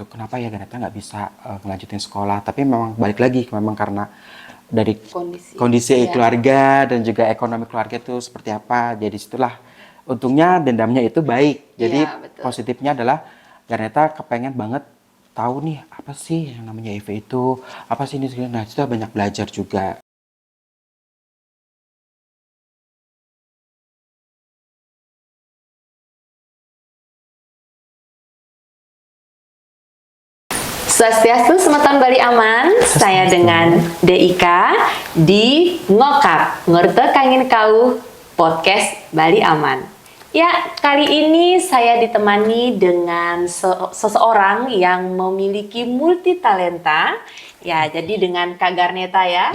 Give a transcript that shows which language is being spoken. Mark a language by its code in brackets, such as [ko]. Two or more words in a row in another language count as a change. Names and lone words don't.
[id] Kenapa ya Garneta nggak bisa ngelanjutin sekolah? Tapi memang balik lagi memang karena dari kondisi Iya. keluarga dan juga ekonomi keluarga itu seperti apa. Jadi situlah untungnya dendamnya itu baik. Jadi Iya, betul. positifnya adalah Garneta kepengen banget tahu nih apa sih yang namanya HIV itu, apa sih ini segala. Nah, kita banyak belajar juga. Swastiastu, semeton Bali aman. Saya dengan Deika di Ngokak Ngorto Kangin Kau Podcast Bali Aman. Ya, kali ini saya ditemani dengan seseorang yang memiliki multi talenta. Ya, jadi dengan Kak Garneta ya.